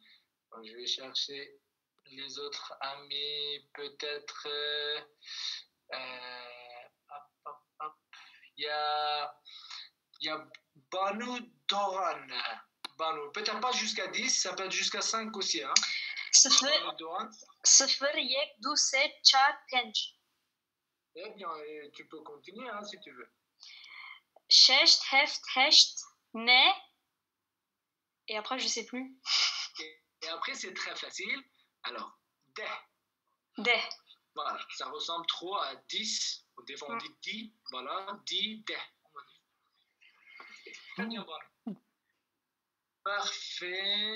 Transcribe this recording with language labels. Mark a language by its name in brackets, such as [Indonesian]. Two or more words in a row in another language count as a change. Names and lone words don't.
[French] Donc, je vais chercher les autres amis, peut-être. Il y a Banu Doran. Banu, peut-être pas jusqu'à 10, ça peut être jusqu'à 5 aussi. Hein? صفر Doran. [Persian] صفر یک دو سه چهار پنج. [French] Eh bien, tu peux continuer hein, si tu veux. [Persian] شش هفت هشت نه. [French] Et après, je sais plus. Et après, c'est très facile. Alors, de. De. Voilà, ça ressemble trop à 10. Des fois, on dit 10. Voilà, 10, de. Très bien, voilà. Parfait.